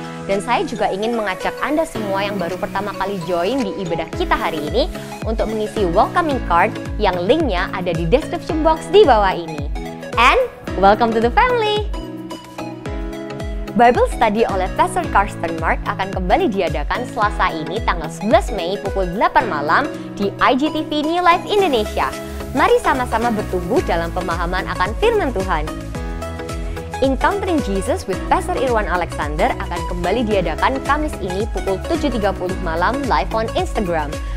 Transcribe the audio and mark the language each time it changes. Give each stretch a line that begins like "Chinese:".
Indonesian: Dan saya juga ingin mengajak Anda semua yang baru pertama kali join di ibadah kita hari ini untuk mengisi welcoming card yang linknya ada di description box di bawah ini.
English: And welcome to the family!
Indonesian: Bible Study oleh Pastor Karsten Mark akan kembali diadakan Selasa ini tanggal 11 Mei pukul 8 malam di IGTV New Life Indonesia. Mari sama-sama bertumbuh dalam pemahaman akan firman Tuhan. Encountering Jesus with Pastor Irwan Alexander akan kembali diadakan Kamis ini pukul 7.30 malam
English: live on Instagram.